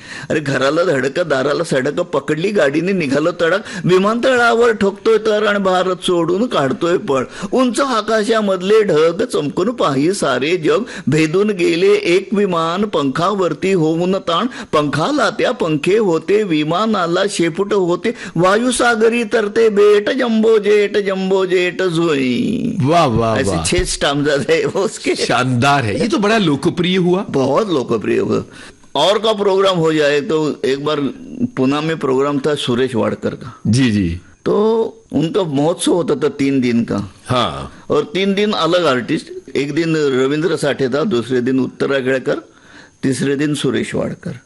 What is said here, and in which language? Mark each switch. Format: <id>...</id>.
<mr>अरे घराला धडक दाराला सडक, पकडली गाडी ने निघालो तडक, विमानतळावर ठोकतोय तर आणि भारत सोडून काढतोय पळ, उंच आकाशा मधले ढग चमकून पाही सारे जग, भेदून गेले एक विमान पंखावरती होऊन ताण, पंखाला त्या पंखे होते विमानाला शेपूट होते, वायुसागरी तरते बेट, जंबो जेट जोई। वाह वाह</mr> <hi>ऐसे वाह, 6 स्टैंजा है वो उसके शानदार है ये तो, बड़ा लोकप्रिय हुआ। बहुत लोकप्रिय हुआ। और का प्रोग्राम हो जाए तो, एक बार पुणे में प्रोग्राम था सुरेश वाडकर का, जी तो उनका महोत्सव होता था 3 दिन का, हाँ और 3 दिन अलग आर्टिस्ट, एक दिन रविंद्र साठे था, दूसरे दिन उत्तरा केळकर, तीसरे दिन सुरेश वाडकर।</hi>